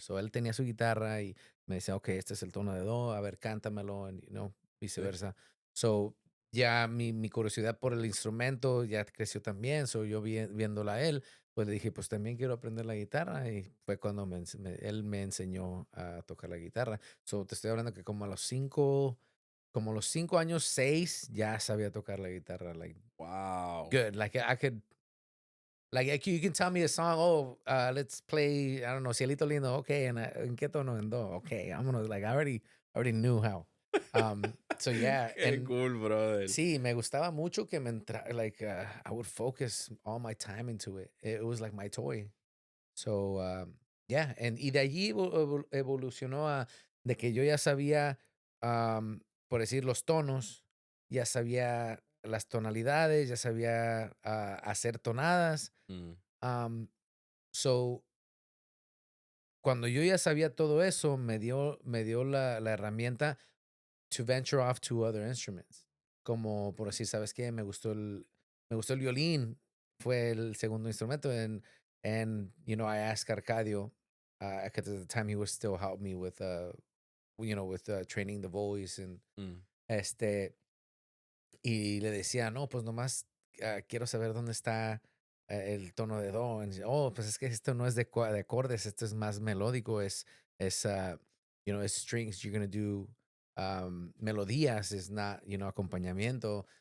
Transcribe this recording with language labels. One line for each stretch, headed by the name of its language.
Spanish: So él tenía su guitarra y me decía, okay, este es el tono de do, a ver, cántamelo, and, Sí. viceversa. So ya mi curiosidad por el instrumento ya creció también. So yo viéndola a él, pues le dije, pues también quiero aprender la guitarra. Y fue cuando él me enseñó a tocar la guitarra. So te estoy hablando que como a los 5 años, 6, ya sabía tocar la guitarra, like
English: Wow. good. Like I could like you can tell me a song. Oh, let's play. I don't know, Cielito Lindo.
Spanish: Okay, and en qué tono en do.
English: Okay, I'm gonna like I already knew how. So yeah,
Spanish: Qué
English: and cool, brother.
Spanish: sí, me gustaba mucho que me
English: like I would focus all my time into it. It was like my toy.
Spanish: So yeah, y de allí evolucionó a de que yo ya sabía, por decir los tonos, ya sabía las tonalidades, ya sabía hacer tonadas. Mm, Um, so, cuando yo ya sabía todo eso, me dio la herramienta
English: to venture off to other instruments.
Spanish: Como por decir, ¿sabes qué? Me gustó el violín, fue el segundo instrumento.
English: And I asked Arcadio, 'cause at the time he was still helping me with, with training the voice. And mm.
Spanish: este, y le decía, no, pues nomás quiero saber dónde está el tono de do. And oh, pues es que esto no es de acordes, esto es más melódico, es strings,
English: you're going to do
Spanish: melodías, is not, acompañamiento.